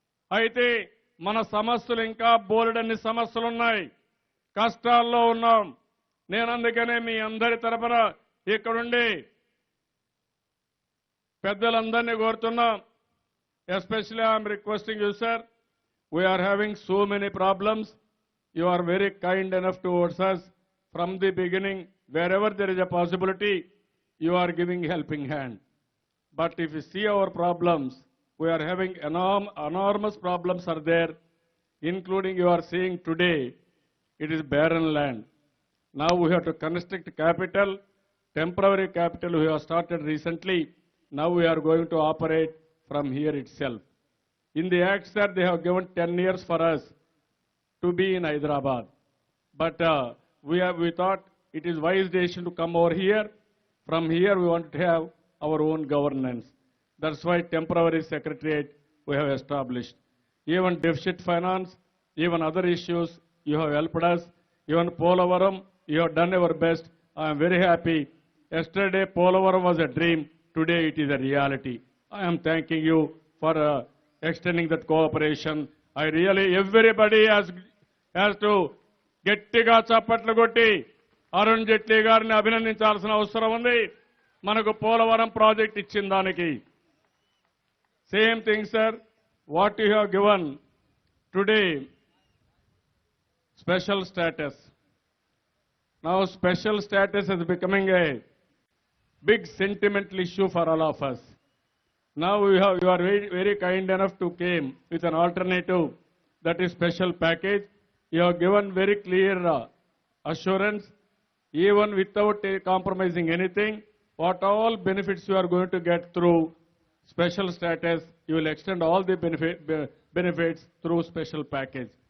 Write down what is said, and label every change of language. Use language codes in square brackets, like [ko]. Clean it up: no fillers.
[te] అయితే మన సమస్యలు ఇంకా బోలెడన్ని సమస్యలున్నాయి. కష్టాల్లో ఉన్నాం. నేను అందుకనే మీ అందరి తరపున ఇక్కడుండి పెద్దలందరినీ కోరుతున్నా. [en] Especially I'm requesting you sir, we're having so many problems. You are very kind enough towards us from the beginning. Wherever there is a possibility, you are giving helping hand. But if you see our problems, we are having enormous problems are there, including you are seeing today, it is barren land. Now we have to construct capital, temporary capital we have started recently. Now we are going to operate from here itself. In the acts that they have given 10 years for us to be in Hyderabad. But we thought it is wise decision to come over here. From here we want to have our own governance. That's why temporary secretariat we have established. Even deficit finance, even other issues, you have helped us. Even Polavaram, you have done your best. I am very happy. Yesterday Polavaram was a dream. Today it is a reality. I am thanking you for extending that cooperation. I really, everybody has to [te] గట్టిగా చప్పట్లు కొట్టి అరుణ్ జైట్లీ గారిని అభినందించాల్సిన అవసరం ఉంది. మనకు Polavaram project ఇచ్చిన దానికి. [en] Same thing sir, what you have given today special status. Now special status is becoming a big sentimental issue for all of us. Now you are very, very kind enough to came with an alternative, that is special package. You have given very clear assurance, even without compromising anything, what all benefits you are going to get through special status, you will extend all the benefits through special package.